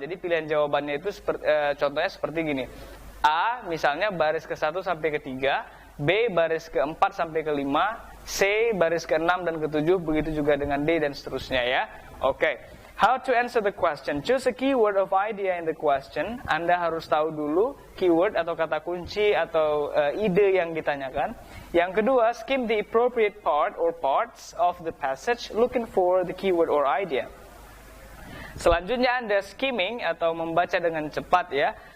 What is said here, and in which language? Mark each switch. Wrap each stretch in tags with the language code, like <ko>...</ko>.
<id>Jadi pilihan jawabannya itu contohnya seperti gini. A misalnya baris ke-1 sampai ke-3, B baris ke-4 sampai ke-5, C baris ke-6 dan ke-7, begitu juga dengan D dan seterusnya ya.</id> <en>How to answer the question? Choose a keyword of idea in the question.</en> <id>Anda harus tahu dulu keyword atau kata kunci atau ide yang ditanyakan. Yang kedua,</id> <en>skim the appropriate part or parts of the passage looking for the keyword or idea.</en> <id>Selanjutnya Anda skimming atau membaca dengan cepat ya.</id>